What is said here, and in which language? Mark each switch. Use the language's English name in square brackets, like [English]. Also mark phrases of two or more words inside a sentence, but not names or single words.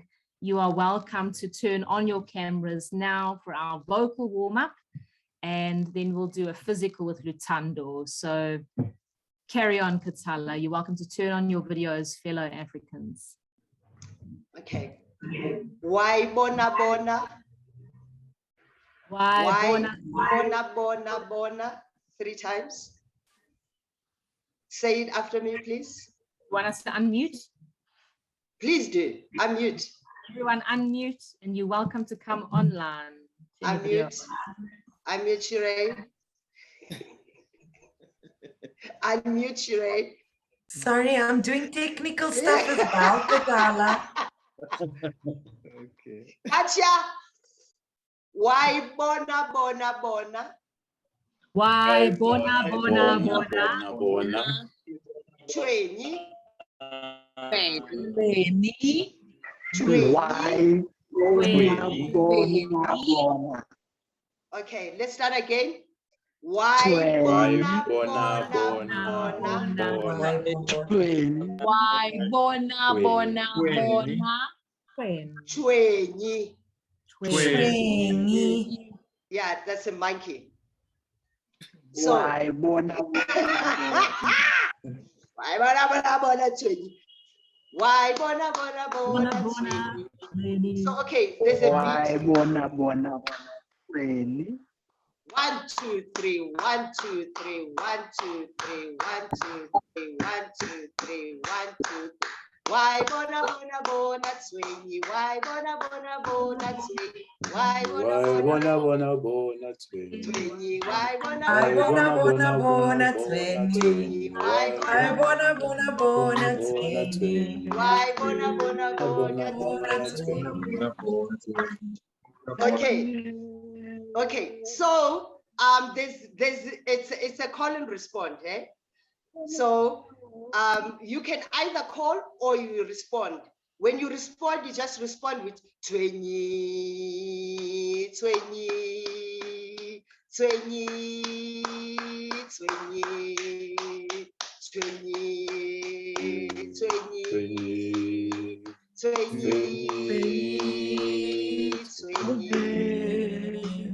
[English] You are welcome to turn on your cameras now for our vocal warm-up, and then we'll do a physical with Lutando. So carry on, Katala. You're welcome to turn on your videos, fellow Africans. Okay. Why bona bona? Why bona bona bona bona? 3 times. Say it after me, please. Want us to unmute? Please do. Unmute. Everyone unmute, and you're welcome to come online. Unmute. Unmute, Shireen. Unmute, Shireen. Sorry, I'm doing technical stuff as well, Katala. Okay. Katya. Why bona bona bona? Why bona bona bona? bona. Twenty. Why Okay, let's start again. Why bona bona bona? Why bona bona bona? Twenty. Twenty. Yeah, that's a monkey. So why bona why bona bona bona 20? Why bona bona bona 20? So okay, there's a why beat. bona really 1, 2, 3, 1, 2, 3, 1, 2, 3, 1, 2, 3, 1, 2, 3, 1, 2. Why bona bona bona 20? Why bona bona bona 20? Why bona bona bona 20? Why bona I bona wanna bona 20. Why I bona wanna bona 20. Why bona bona bona 20? Okay. Okay. So it's a call and respond, eh? So you can either call or you respond. When you respond, you just respond with 20, 20, 20, 20, 20, 20, 20.